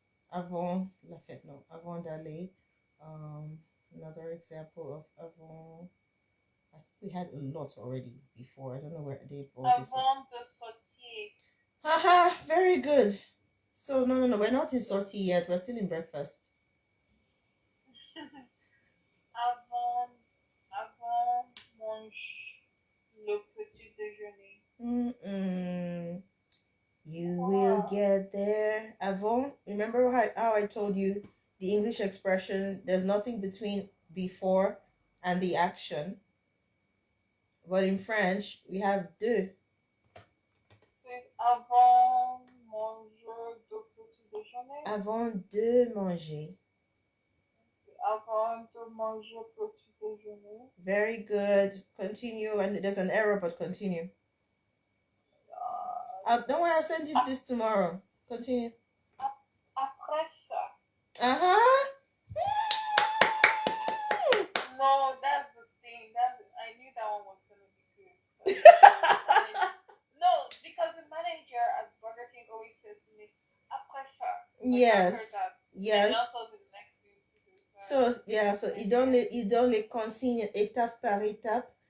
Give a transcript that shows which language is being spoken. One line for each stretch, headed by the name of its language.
French: Avant la fête, no. Avant d'aller.
English: Another example of avant. I think we had a lot already before. I don't know where they brought this.
French: Avant de sortir.
English: Haha, very good. So no, we're not in sortie yet. We're still in breakfast.
French: Avant mange le petit déjeuner.
English: You will get there. Avant, remember how I told you the English expression, there's nothing between before and the action. But in French, we have de. So it's
French: avant manger le petit déjeuner. Avant de manger. Avant de manger petit déjeuner.
English: Very good. Continue. And there's an error, but continue. Don't worry, I'll send you this tomorrow. Continue.
French: Après ça. Uh-huh.
English: No, that's the thing. I knew that one was going to be good. No, because the manager at Burger King always says to me,
French: après ça.
English: Yes. Yes. And also the next thing to do. So yeah, so
French: il donne les consignes étape par étape.